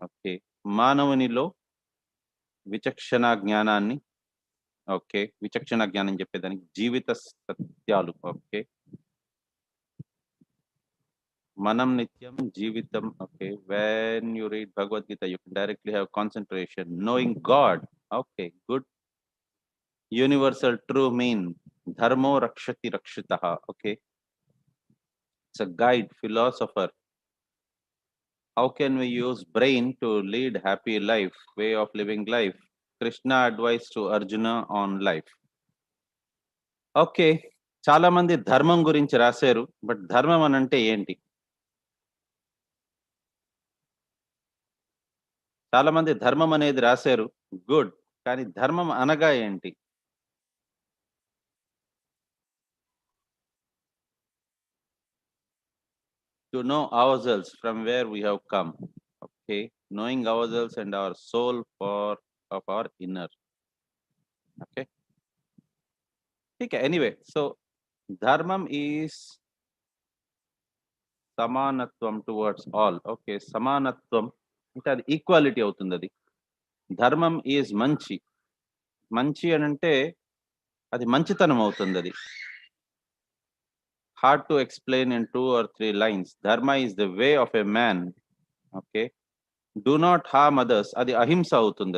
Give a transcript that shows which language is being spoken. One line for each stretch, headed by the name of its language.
Telugu: Okay, మానవునిలో విచక్షణ జ్ఞానాన్ని, okay, విచక్షణ జ్ఞానం చెప్పేదానికి జీవిత సత్యాలు. ఓకే, మనం నిత్యం జీవితం.
English: Okay, when you read Bhagavad Gita you can directly have concentration, knowing God. Okay, good. Universal true mean,
Sanskrit: dharmo rakshati rakshitah.
English: Okay, it's a guide, philosopher. How can we use brain to lead happy life, way of living life? Krishna advice to Arjuna on life.
Telugu: Okay, చాలా మంది ధర్మం గురించి రాశారు, but ధర్మం అని అంటే ఏంటి? చాలా మంది ధర్మం అనేది రాశారు, గుడ్, కానీ ధర్మం అనగా ఏంటి?
English: to know ourselves from where we have come. Okay, knowing ourselves and our soul of our inner. Okay. Okay, anyway, so dharmam is samanatvam towards all.
Telugu: Okay, samanatvam అంటే అది ఈక్వాలిటీ అవుతుంది. అది ధర్మం ఈజ్ మంచి. మంచి అని అంటే అది మంచితనం అవుతుంది. అది
English: Hard to explain in 2 or 3 lines. Dharma is the way of a man. Okay, do not harm others,
Telugu: అది అహింస అవుతుంది.